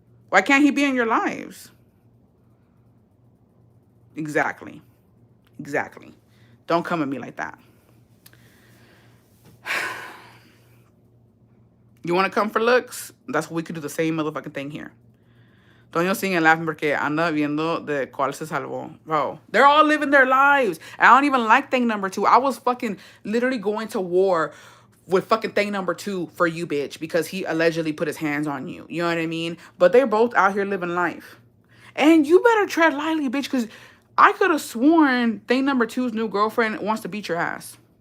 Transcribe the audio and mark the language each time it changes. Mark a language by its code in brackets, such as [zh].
[en] Why can't he be in your lives? Exactly. Exactly. Don't come at me like that. You want to come for looks? That's what we could do the same motherfucking thing here. [es] Toño sigue [en] laughing [es] porque anda viendo de cuál se salvó. [en] Bro, they're all living their lives. I don't even like thing number 2. I was fucking literally going to war with fucking thing number 2 for you, bitch, because he allegedly put his hands on you. You know what I mean? But they're both out here living life. And you better tread lightly, bitch, because I could have sworn thing number 2's new girlfriend wants to beat your ass.